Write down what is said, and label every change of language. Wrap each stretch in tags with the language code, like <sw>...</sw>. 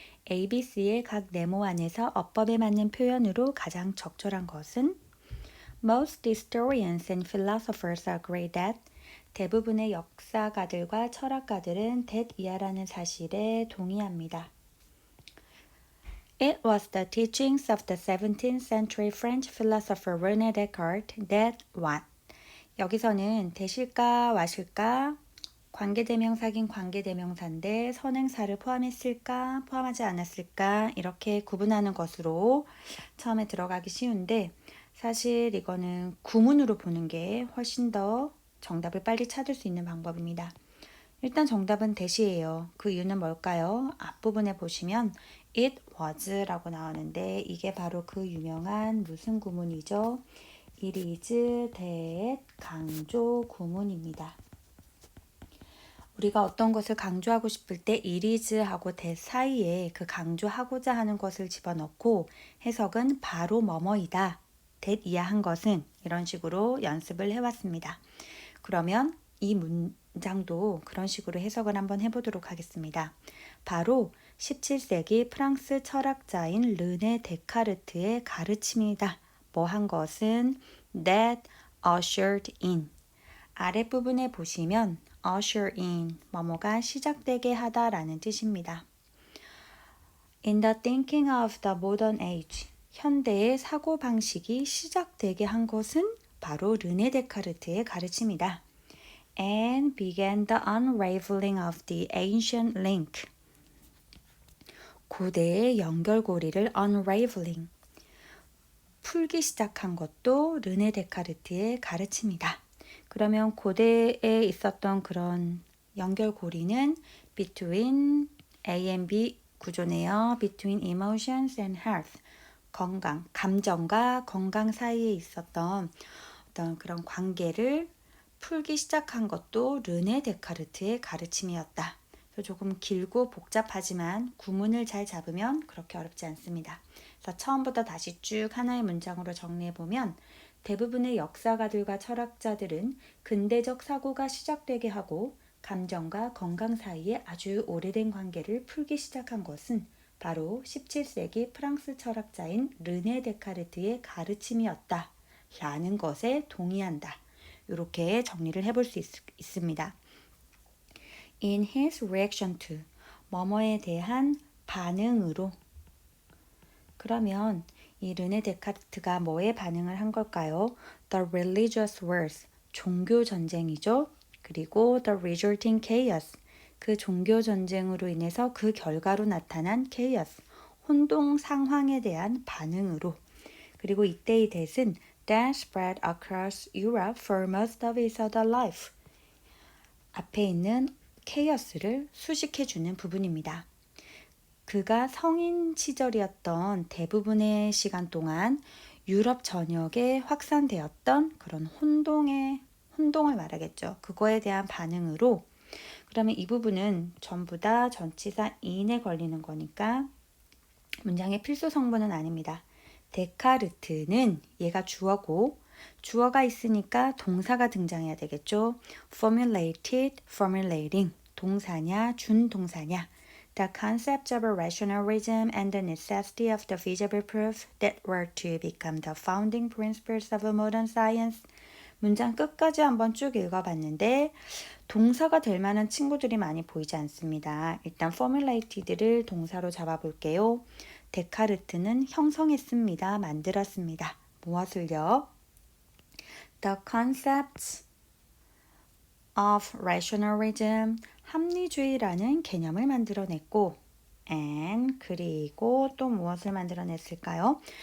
<ko>ABC의 각 네모 안에서 어법에 맞는 표현으로 가장 적절한 것은</ko> <en>Most historians and philosophers agree that</en> <ko>대부분의 역사가들과 철학가들은 that 이하라는 사실에 동의합니다.</ko> <en>It was the teachings of the 17th century French philosopher René Descartes that what?</en> <ko>여기서는 대실까 와실까 관계대명사긴 관계대명사인데 선행사를 포함했을까 포함하지 않았을까 이렇게 구분하는 것으로 처음에 들어가기 쉬운데 사실 이거는 구문으로 보는 게 훨씬 더 정답을 빨리 찾을 수 있는 방법입니다. 일단 정답은 대시예요. 그 이유는 뭘까요? 앞부분에 보시면 it was 라고 나오는데 이게 바로 그 유명한 무슨 구문이죠?</ko> <en>It is that</en> <ko>강조 구문입니다. 우리가 어떤 것을 강조하고 싶을 때 it is 하고 that 사이에 그 강조하고자 하는 것을 집어넣고 해석은 바로 뭐뭐이다. that 이하한 것은 이런 식으로 연습을 해왔습니다. 그러면 이 문장도 그런 식으로 해석을 한번 해보도록 하겠습니다. 바로 17세기 프랑스 철학자인 르네 데카르트의 가르침이다. 뭐 한 것은</ko> <en>that ushered in.</en> <ko>아랫부분에 보시면 usher in, 뭐뭐가 시작되게 하다라는 뜻입니다.</ko> <en>In the thinking of the modern age,</en> <ko>현대의 사고방식이 시작되게 한 것은 바로 르네 데카르트의 가르침이다.</ko> <en>And began the unraveling of the ancient link.</en> <ko>고대의 연결고리를 unraveling, 풀기 시작한 것도 르네 데카르트의 가르침이다. 그러면 고대에 있었던 그런 연결고리는 between A and B 구조네요.</ko> <en>between emotions and health.</en> <ko>건강, 감정과 건강 사이에 있었던 어떤 그런 관계를 풀기 시작한 것도 르네 데카르트의 가르침이었다. 조금 길고 복잡하지만 구문을 잘 잡으면 그렇게 어렵지 않습니다. 그래서 처음부터 다시 쭉 하나의 문장으로 정리해보면 대부분의 역사가들과 철학자들은 근대적 사고가 시작되게 하고 감정과 건강 사이에 아주 오래된 관계를 풀기 시작한 것은 바로 17세기 프랑스 철학자인 르네 데카르트의 가르침이었다. 라는 것에 동의한다. 이렇게 정리를 해볼 수 있습니다.</ko> <en>In his reaction to,</en> <ko>뭐뭐에 대한 반응으로. 그러면 이 르네 데카르트가 뭐에 반응을 한 걸까요?</ko> <en>The religious wars,</en> <ko>종교 전쟁이죠. 그리고</ko> <en>the resulting chaos,</en> <ko>그 종교 전쟁으로 인해서 그 결과로 나타난 chaos, 혼동 상황에 대한 반응으로. 그리고 이때의</ko> <en>that은 that spread across Europe for most of his other life.</en> <ko>앞에 있는 chaos를 수식해주는 부분입니다. 그가 성인 시절이었던 대부분의 시간 동안 유럽 전역에 확산되었던 그런 혼동을 말하겠죠. 그거에 대한 반응으로 그러면 이 부분은 전부 다 전치사 in에 걸리는 거니까 문장의 필수 성분은 아닙니다. 데카르트는 얘가 주어고 주어가 있으니까 동사가 등장해야 되겠죠. formulated, formulating 동사냐 준동사냐.</ko> <en>The concepts of rationalism and the necessity of the visible proof that were to become the founding principles of modern science.</en> <ko>문장 끝까지 한번 쭉 읽어봤는데 동사가 될 만한 친구들이 많이 보이지 않습니다. 일단 formulated를 동사로 잡아볼게요. 데카르트는 형성했습니다. 만들었습니다. 무엇을요?</ko> <en>The concepts of rationalism,</en> <ko>합리주의라는 개념을 만들어냈고 and 그리고 또 무엇을 만들어냈을까요?</ko>